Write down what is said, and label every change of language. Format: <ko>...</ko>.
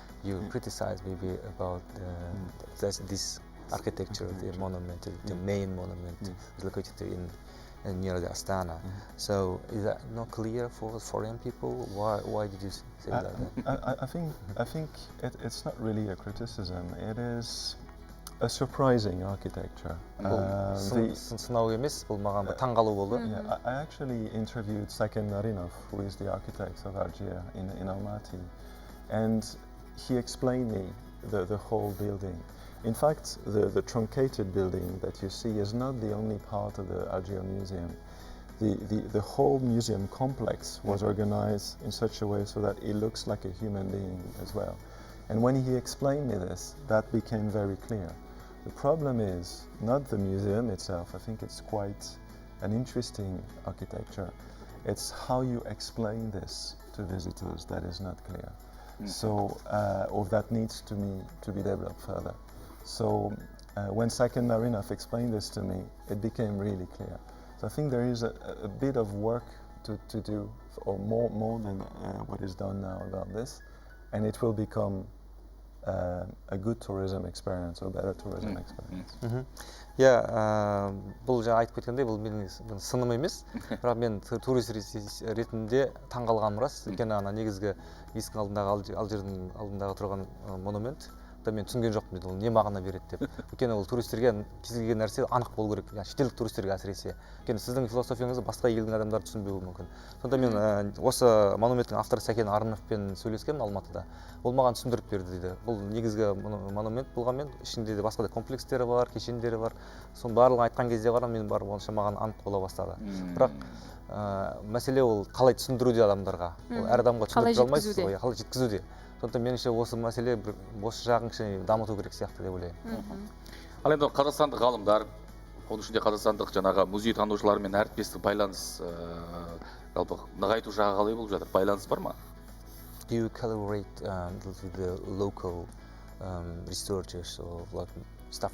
<en>You criticize maybe about this architecture, the monument, the main monument is located in near the Astana. So is that not clear for foreign people? Why did you say that? I think it's not really a criticism. It is a surprising architecture.</en> <kk>Сынау емес, бұл маған таңғалу болды.</kk> <en>I actually interviewed Saken Narinov, who is the architect of Algier in Almaty, and he explained me the whole building. In fact, the truncated building that you see is not the only part of the Algier Museum. The whole museum complex was organized in such a way so that it looks like a human being as well. And when he explained me this, that became very clear. The problem is not the museum itself. I think it's quite an interesting architecture. It's how you explain this to visitors that is not clear. So, or that needs to be developed further. So, when Saken Narinov explained this to me, it became really clear. So I think there is a bit of work to do, or more than what is done now about this, and it will become a good tourism experience or better tourism experience.</en> <kk>Бұл жаңа айтып кеткендей, бұл менің сыным емес, бірақ мен турист ретінде таңғалғаным рас. Өйткені негізгі есіктің алдындағы Алжирдің алдындағы тұрған монумент мен түсінген жоқпын дейді, ол не мағына береді деп. Өйткені ол туристерге кез келген нәрсе анық болу керек, шетелдік туристерге әсіресе. Өйткені сіздің философияңызды басқа елдің адамдары түсінбеуі мүмкін. Сонда мен осы монументтің авторы Сәкен Арыновпен сөйлескенмін Алматыда. Ол маған түсіндіріп берді дейді. Бұл негізгі монумент болғанмен ішінде де басқа да комплекстері бар, кешендері бар. Соның барлығын айтқан кезде ғана мен барып онша маған анық бола бастады. Бірақ мәселе ол қалай түсіндіруде адамдарға. Ол әр адамға түсіндіріп алмайсыз, қалай жеткізуде. Сондықтан меніңше осы мәселе осы жағын кішкене дамыту керек сияқты деп ойлаймын. Ал енді қазақстандық ғалымдар, оның ішінде қазақстандық жаңағы музей танушылармен әріптестік байланыс жалпы нығайту жағы қалай болып жатыр? Байланыс бар ма?</kk> <en>Do you collaborate with the local researchers or staff?</en>